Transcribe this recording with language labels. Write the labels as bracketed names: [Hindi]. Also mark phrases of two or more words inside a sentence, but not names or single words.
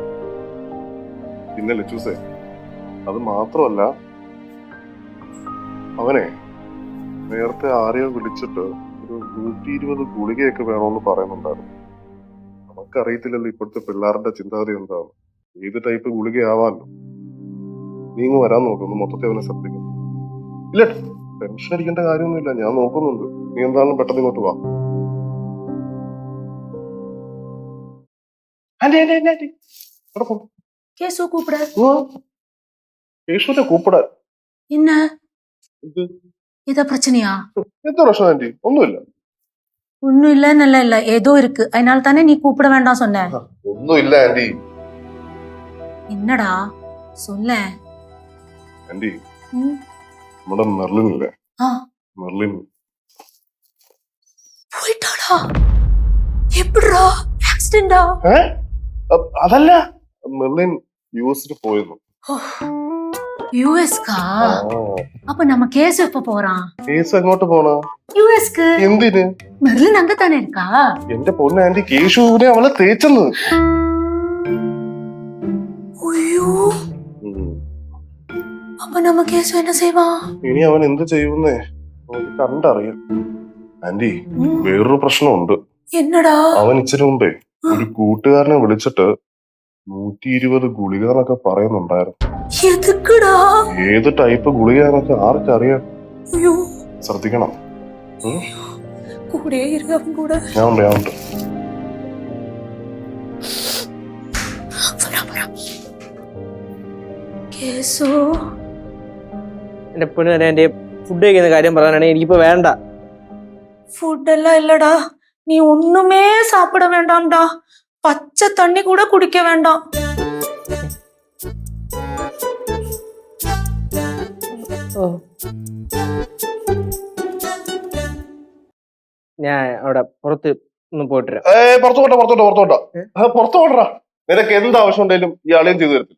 [Malayalam] പിന്നെ ലച്ചൂസേ, അത് മാത്രമല്ല, അവനെ നേരത്തെ ആരെയോ വിളിച്ചിട്ട് ഒരു 120 ഗുളികയൊക്കെ വേണമെന്ന് പറയുന്നുണ്ടായിരുന്നു. നമുക്കറിയത്തില്ലല്ലോ ഇപ്പോഴത്തെ പിള്ളേരുടെ ചിന്താഗതി എന്താണ്, ഏത് ടൈപ്പ് ഗുളികയാവാമല്ലോ. നീ ഇങ്ങ് വരാൻ നോക്കുന്നു, മൊത്തത്തിൽ അവനെ ശ്രദ്ധിക്കും. ഇല്ല, ടെൻഷൻ അടിക്കേണ്ട കാര്യമൊന്നുമില്ല, ഞാൻ നോക്കുന്നുണ്ട്. നീ എന്താണെങ്കിലും പെട്ടെന്ന് ഇങ്ങോട്ട് വാ. [Tamil] கேசு கூப்பிட [Malayalam] യേശുവിനെ കൂപ്പിടാൻ [Tamil] என்ன [Malayalam] ഇത് [Tamil] ஏதோ பிரச்சனையா? [Malayalam] എന്താ പ്രശ്നം ആന്റി? ഒന്നുമില്ല. [Tamil] ஒன்னும் இல்ல, நல்லா இல்ல, ஏதோ இருக்கு. அதனால தானே நீ கூப்பிட வேண்டாம் சொன்ன. [Malayalam] ഒന്നുമില്ല ആന്റി. [Tamil] என்னடா சொல்ல. [Malayalam] ആന്റി, നമ്മുടെ മെർലിൻ ഇല്ലേ, [Tamil] ஆ, [Malayalam] മെർലിൻ [Tamil] போயிட்டாடா? எப்படிடா? ஆக்சிடென்டா? [Malayalam] അതല്ല, മെർലിൻ US പോയിരുന്നു. [Tamil] யுஎஸ்கா? அப்ப நம்ம கேஸ் எப்ப போறான்? [Malayalam] കേസ് എങ്ങോട്ട് പോണ? [Tamil] யுஎஸ்க்கு. [Malayalam] എന്തിന്? [Tamil] மெர்லின் அங்க தானே இருக்கா? [Malayalam] എന്റെ പൊന്ന ആന്റി, കേശുവിനെ അവളെ തേച്ചെന്ന്. [Tamil] ஐயோ, அப்ப நம்ம கேஸ் என்ன செய்வான்? [Malayalam] ഇനി അവൻ എന്ത് ചെയ്യുന്നേ നമുക്ക് കണ്ടറിയാം. ആന്റി, വേറൊരു പ്രശ്നമുണ്ട്. [Tamil] என்னடா? [Malayalam] അവൻ ഇച്ചിരി മുമ്പേ ഒരു കൂട്ടുകാരനെ വിളിച്ചിട്ട് 120 ഗുളിക എന്നൊക്കെ പറയുന്നുണ്ടായിരുന്നു. [Tamil] எதுக்குடா? [Malayalam] ഏത് ടൈപ്പ് ഗുളികയാന്നൊക്കെ ആർക്കറിയാം? [Tamil] ஐயோ, [Malayalam] ശ്രദ്ധിക്കണം. [Tamil] கூடயே இரு அவன் கூட. [Malayalam] ഞാനുണ്ട്. [Tamil] கேசு, [Malayalam] എന്റെ പെണ്ണ് തന്നെ എന്റെ ഫുഡ് കഴിക്കുന്ന കാര്യം പറയാനാണെങ്കിൽ എനിക്കിപ്പോ വേണ്ട. [Tamil] ஃபுட் எல்லாம் இல்லடா, நீ ஒண்ணுமே சாப்பிட வேண்டாம்டா, பச்சை தண்ணி கூட குடிக்க வேண்டாம். [Malayalam] ഞാൻ അവിടെ പുറത്ത് ഒന്ന് പോയിട്ട് വരാം. പുറത്തു പോട്ടാ. നിനക്ക് എന്ത് ആവശ്യം ഉണ്ടെങ്കിലും ഈ അളിയും ചെയ്തു തരത്തില്ല.